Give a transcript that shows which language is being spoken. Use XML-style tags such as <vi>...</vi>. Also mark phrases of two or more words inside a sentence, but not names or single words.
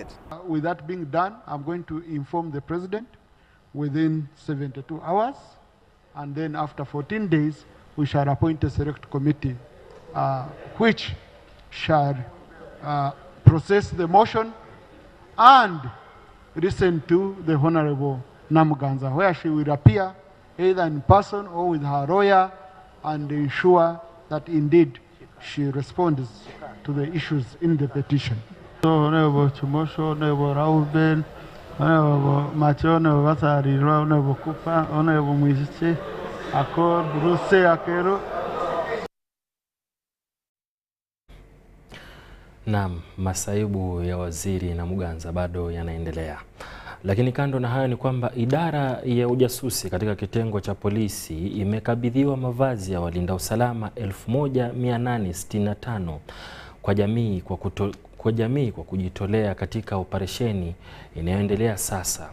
<en>With that being done, I'm going to inform the President within 72 hours, and then after 14 days, we shall appoint a select committee which shall process the motion and listen to the Honorable Namuganza, where she will appear either in person or with her lawyer and ensure that indeed she responds to the issues in the petition. So, Honorable Chumosho, Honorable Rauben, Honorable Macho, Honorable Vasari, Honorable Kupa, Honorable Mwiziche, Akor, Bruse, Akero.</en> <sw>Naam, masaibu ya waziri Namuganza bado yanaendelea. Lakini kando na hayo ni kwamba idara ya ujasusi katika kitengo cha polisi imekabidhiwa mavazi ya walinda usalama 1865 kwa jamii kwa kujitolea katika operesheni inayoendelea sasa.</sw>